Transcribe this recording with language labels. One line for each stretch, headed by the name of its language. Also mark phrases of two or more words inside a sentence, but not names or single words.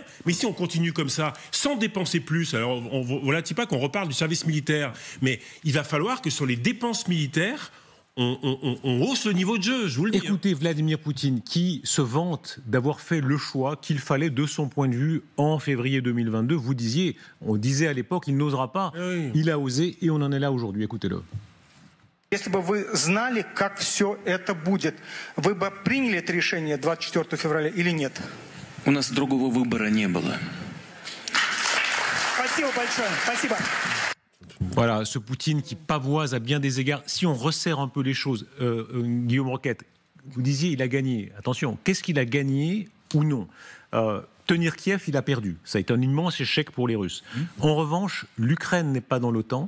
French: Mais si on continue comme ça, sans dépenser plus, alors voilà, pas qu'on reparle du service militaire, mais il va falloir que sur les dépenses militaires, on hausse le niveau de jeu, je vous le dis. Écoutez Vladimir Poutine qui se vante d'avoir fait le choix qu'il fallait de son point de vue en février 2022. On disait à l'époque, il n'osera pas. Oui. Il a osé et on en est là aujourd'hui. Écoutez-le.
Russian: Если бы вы знали, как все это будет, вы бы приняли это решение 24 февраля или нет? У нас другого выбора не было. Спасибо большое. Спасибо.
French: Voilà, ce Poutine qui pavoise à bien des égards. Si on resserre un peu les choses, Guillaume Roquette, vous disiez il a gagné. Attention, qu'est-ce qu'il a gagné ou non? Tenir Kiev, il a perdu. Ça a été un immense échec pour les Russes. En revanche, l'Ukraine n'est pas dans l'OTAN.